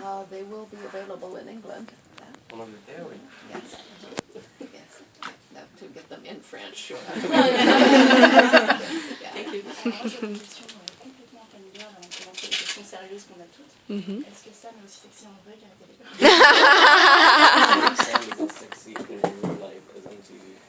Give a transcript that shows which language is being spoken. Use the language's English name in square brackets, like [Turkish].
[English] They will be available in England. [French] en Angleterre, oui. [English] Yes. Yes. Have to get them in French, sure. Thank you. [French] Complètement familière, avant de commencer les questions sérieuses qu'on a toutes. Est-ce que Sam est aussi sexy en vrai qu'à la télé? [English] Sam is as sexy in real life as on TV.